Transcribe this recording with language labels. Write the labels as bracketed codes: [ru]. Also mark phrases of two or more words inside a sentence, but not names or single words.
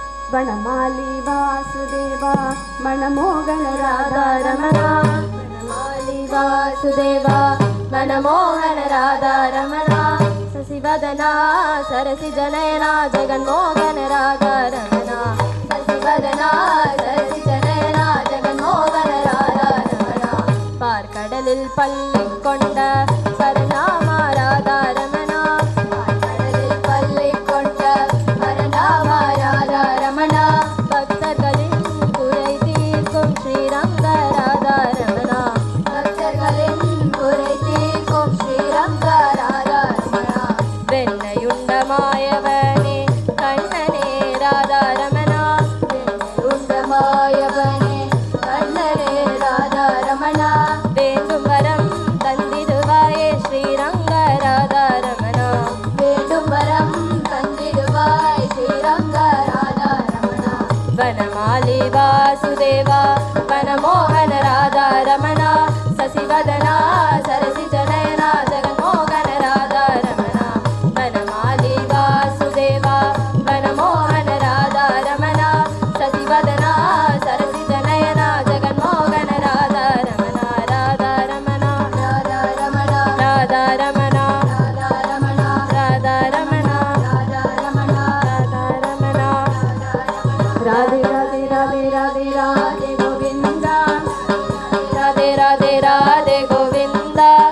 [sa] वनमाली वासुदेव मनमोहन राधा रमण वनमाली वासुदेव मनमोहन राधा रमण शशिवदना सरसिजनयना जगन्मोहन राधा रमण शशिवदना सरसिजनयना जगन्मोहन राधा रमण [ta] பாற்கடலில் பள்ளிகொண்ட பரநாம [sa] राधा रमण [ta] பாற்கடலில் பள்ளிகொண்ட परनाम राधा रमण भक्तर्களின் குறை தீர்க்கும் ஸ்ரீரங்க ராதா ரமண பக்தர்களின் குறை தீர்க்கும் ஸ்ரீரங்க ராதா ரமண வெண்ணையுண்ட மாயவனே கண்ணனே ராதா ரமண வெண்ணையுண்ட மாயவனே கண்ணனே ராதா ரமண வேண்டும் வரம் தந்திடுவாயே ஸ்ரீரங்க ராதா ரமண வேண்டும் வரம் தந்திடுவாய் ஸ்ரீரங்க [sa] ராதா ரமண वनमाली वासुदेवा मनमोहन राधा रमण शशिवदना सरसिजनयना जगन्मोहन राधा रमण वनमाली वासुदेवा मनमोहन राधा रमण शशिवदना सरसिजनयना जगन्मोहन राधा रमण राधा रमण राधा रमण राधा रमण राधा रमण राधा रमण राधा रमण राधा रमण राधे राधे राधे राधे राधे गोविंदा राधे राधे राधे गोविंदा